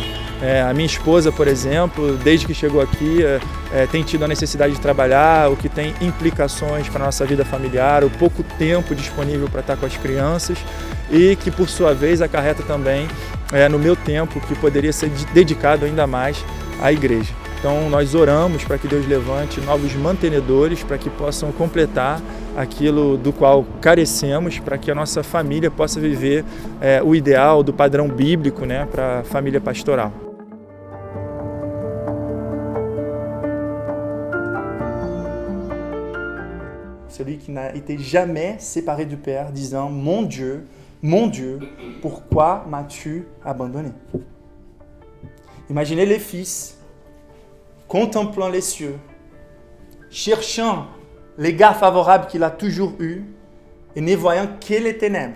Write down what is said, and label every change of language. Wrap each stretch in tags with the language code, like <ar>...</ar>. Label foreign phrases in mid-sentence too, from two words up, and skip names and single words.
<pt>A minha esposa, por exemplo, desde que chegou aqui, tem tido a necessidade de trabalhar, o que tem implicações para a nossa vida familiar, o pouco tempo disponível para estar com as crianças e que, por sua vez, acarreta também no meu tempo, que poderia ser dedicado ainda mais à igreja. Então nós oramos para que Deus levante novos mantenedores para que possam completar aquilo do qual carecemos, para que a nossa família possa viver o ideal do padrão bíblico, né, para a família pastoral.</pt> <fr>Celui qui n'a été jamais séparé du Père, disant mon Dieu, pourquoi m'as-tu abandonné? Imaginez les fils contemplant les cieux, cherchant l'égard favorable qu'il a toujours eu et ne voyant que les ténèbres.</fr>